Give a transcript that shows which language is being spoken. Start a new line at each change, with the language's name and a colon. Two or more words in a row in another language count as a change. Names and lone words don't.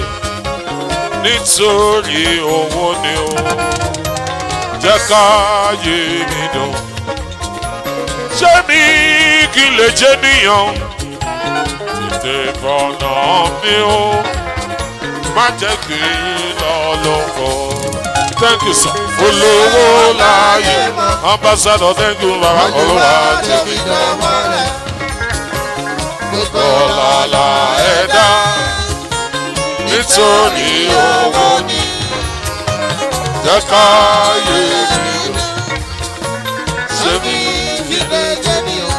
Yoruba: Nítorí owó ni o jẹ́ káyé mi dùn. Ṣé mi kí lè jẹ́ níyàn? Tètè fọ̀nà mi o, má jẹ́ kí n lọ lóko.
English: Thank you sir.
Yoruba: Olówó láyé
English: Ambassador, thank you baba.
Yoruba: Olúwa tèmi dọ̀wọ́ rẹ̀. Gbogbo làlà ẹ̀dá. Nítorí owó ni jẹ́ káyé mi lọ. Ṣé mi kí lè jẹ́ ní o?